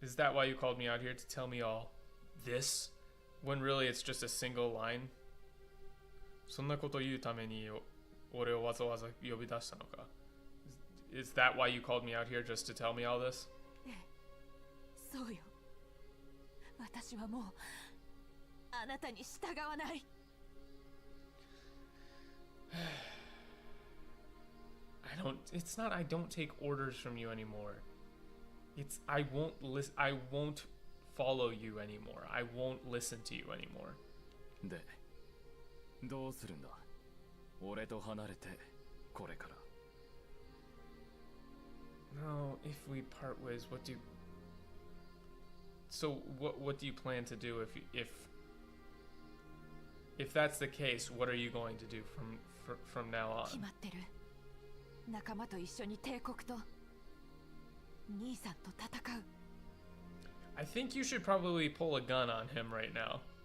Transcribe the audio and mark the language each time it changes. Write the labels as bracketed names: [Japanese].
[English] Is that why you called me out here, to tell me all this, when really it's just a single line? [Japanese] そんなこと言うために俺をわざわざ呼び出したのか? [English] Is that why you called me out here, just to tell me all this? [Japanese] そうよ。私はもうあなたに従わない。 [English] It's not I don't take orders from you anymore. It's I won't follow you anymore. I won't listen to you anymore. [Japanese] で、どうするんだ。俺と離れてこれから。 [English] No, if we part ways, what do you... So what do you plan to do if that's the case? What are you going to do from now on? [Japanese] 決まってる。仲間と一緒に帝国と兄さんと戦う。 [English] I think you should probably pull a gun on him right now.